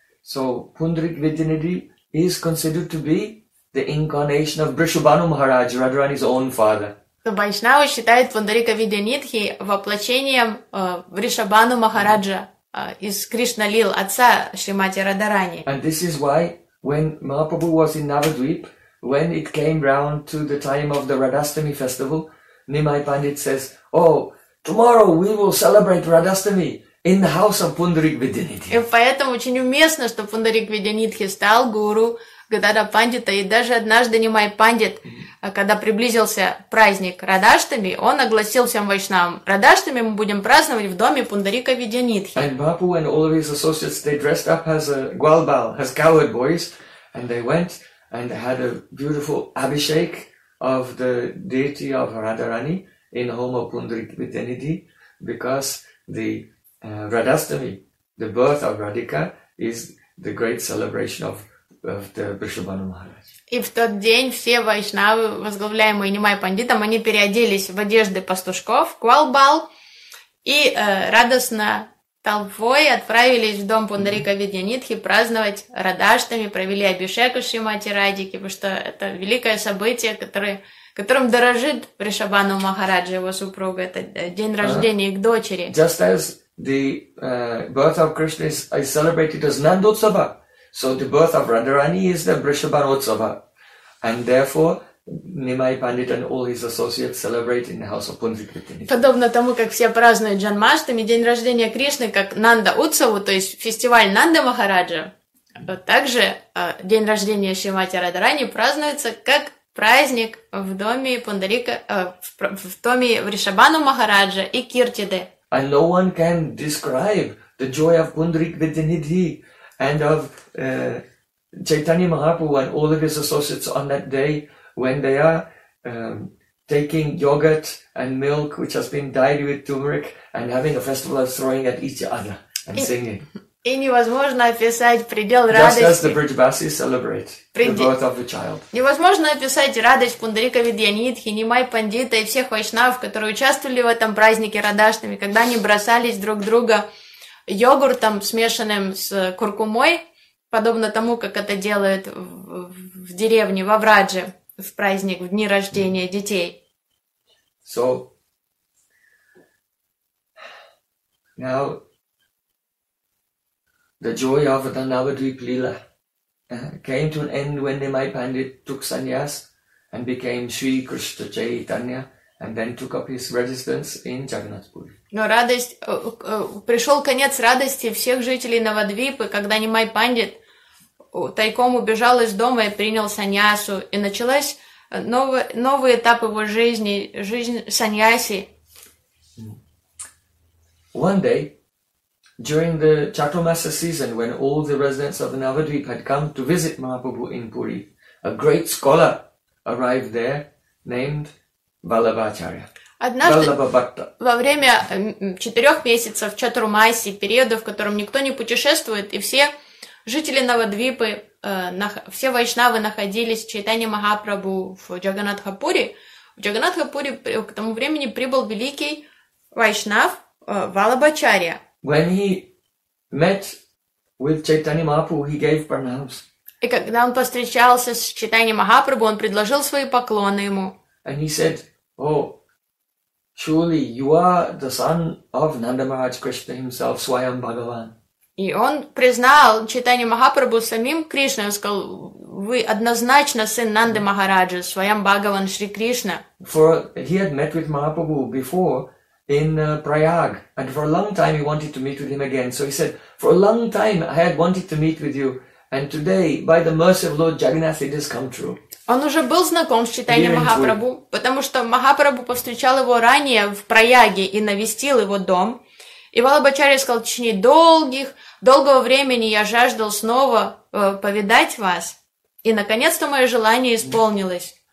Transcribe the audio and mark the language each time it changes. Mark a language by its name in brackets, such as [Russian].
[English] So Pundarik Vidyanidhi is considered to be the incarnation of Vrishabhanu Maharaj, Radharani's own father. [Russian] Вайшнава считает Пундарика Видьянидхи воплощением Вришабану Махараджа из Кришналил, отца Шримати Радарани. [English] And this is why when Mahaprabhu was in Navadvip, when it came round to the time of the Radhastami festival, Nimai Pandit says, "Oh, tomorrow we will celebrate Radhastami in the house of Pundarik Vidyanidhi." [Russian] И поэтому очень уместно, что Пундарик Видьянидхи стал гуру Гадада Пандита, и даже однажды Нимай Пандит, когда приблизился праздник Радхастами, он огласил всем вайшнавам: "Радхастами мы будем праздновать в доме Пундарика Видьянидхи." [English] And Бапу and all of his associates, they dressed up as a gwalbal, as coward boys, and they went and had a beautiful abhishek of the deity of Radharani in the home of Pundarik Vidyanidhi, because the Radhastami, the birth of Radhika, is the great celebration of the Vrishabhanu Maharaj. [Russian] И в тот день все вайшнавы, возглавляемые Нимай Пандитом, они переоделись в одежды пастушков, квалбал, и радостно толпой отправились в дом Пундарика Видьянидхи праздновать Радхастами, провели абишеку Шримати Радхике, потому что это великое событие, которым дорожит Вришабану Махараджа, его супруга. Это день рождения их дочери. [English] Just as the birth of Krishna is celebrated as Nandotsava, so the birth of Radharani is the Vrishabhanotsava. And therefore, Nimai Pandit and all his associates celebrate in the house of Pundarik Vidyanidhi. [Russian] Подобно тому, как все празднуют Джанмаштами, день рождения Кришны, как Нанда Утсаву, то есть фестиваль Нанды Махараджа, также день рождения Шримати Радхарани празднуется как праздник в доме Пундарика, в доме Вришабану Махараджа и Киртиды. [English] And no one can describe the joy of Pundarik Vidyanidhi and of Chaitanya Mahaprabhu and all of his associates on that day, when they are taking yogurt and milk, which has been dyed with turmeric, and having a festival of throwing at each other and singing. [Russian] И невозможно описать предел [English] just [Russian] радости. [English] Just as the Brijbasi celebrate the birth of the child. [Russian] Невозможно описать радость Пундарика Видьянидхи, Нимай Пандита и всех вайшнав, которые участвовали в этом празднике Радхастами, когда они бросались друг друга йогуртом, смешанным с куркумой, подобно тому, как это делают в деревне, во Врадже, в праздник, в дни рождения детей. [English] So, now, the joy of the Navadvip Lila came to an end when Nimai Pandit took sannyas and became Sri Krishna Chaitanya and then took up his residence in Jagannathpuri. [Russian] Но радость, пришел конец радости всех жителей Навадвипы, когда Нимай Пандит тайком убежал из дома и принял саньясу, и началась новый этап его жизни, жизнь саньяси. [English] One day, During the Chaturmasa season, when all the residents of Navadvipa had come to visit Mahaprabhu in Puri, a great scholar arrived there named Vallabhacharya. [Russian] Во время четырех месяцев Чатурмаси, периода, в котором никто не путешествует, и все жители Навадвипы, все вайшнавы находились в Чайтанья Махапрабху в Джаганатхапуре, в Джаганатхапуре к тому времени прибыл великий вайшнав Валабхачарья. [English] When he met with Chaitanya Mahaprabhu, he gave pranams. [Russian] И когда он повстречался с Чайтанья Махапрабху, он предложил свои поклоны ему. [English] And he said, oh, truly, you are the son of Nanda Maharaj Krishna himself, Swayam Bhagavan. [Russian] И он признал Чайтанья Махапрабху самим Кришной. Он сказал, вы однозначно сын Нанды Махараджа, Свайам Бхагаван Шри Кришна. [English] For he had met with Mahaprabhu before in Prayag, and for a long time he wanted to meet with him again. So he said, for a long time I had wanted to meet with you, and today, by the mercy of Lord Jagannath, it has come true. [Russian] Он уже был знаком с Чайтаньей Махапрабху, потому что Махапрабху повстречал его ранее в Праяге и навестил его дом. И Валабхачарья сказал, в течение долгого времени я жаждал снова повидать вас. И наконец-то мое желание исполнилось.